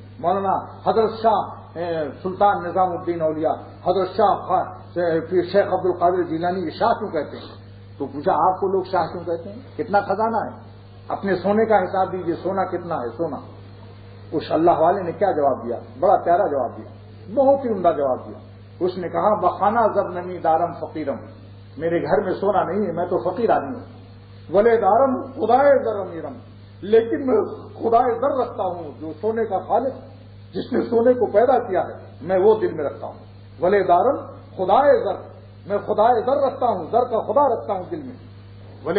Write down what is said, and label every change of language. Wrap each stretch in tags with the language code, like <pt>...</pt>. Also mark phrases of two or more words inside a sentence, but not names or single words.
<ur>مولانا حضرت شاہ سلطان نظام الدین اولیاء، حضرت شاہ پھر شیخ عبد القادر جیلانی یہ شاہ کیوں کہتے ہیں؟ تو پوچھا آپ کو لوگ شاہ کیوں کہتے ہیں، کتنا خزانہ ہے، اپنے سونے کا حساب دیجئے، سونا کتنا ہے سونا. اس اللہ والے نے کیا جواب دیا؟ بڑا پیارا جواب دیا، بہت ہی عمدہ جواب دیا.</ur> <fa>اس نے کہا بخانہ زب نمی دارم فقیرم،</fa> <ur>میرے گھر میں سونا نہیں ہے، میں تو فقیر آدمی ہوں.</ur> <fa>ولے دارم خدائے زر امیرم،</fa> <ur>لیکن میں خدائے زر رکھتا ہوں، جو سونے کا خالق، جس نے سونے کو پیدا کیا ہے، میں وہ دل میں رکھتا ہوں.</ur> <fa>ولے دارم خدائے زر،</fa> <ur>میں خدائے زر رکھتا ہوں، زر کا خدا رکھتا ہوں دل میں.</ur>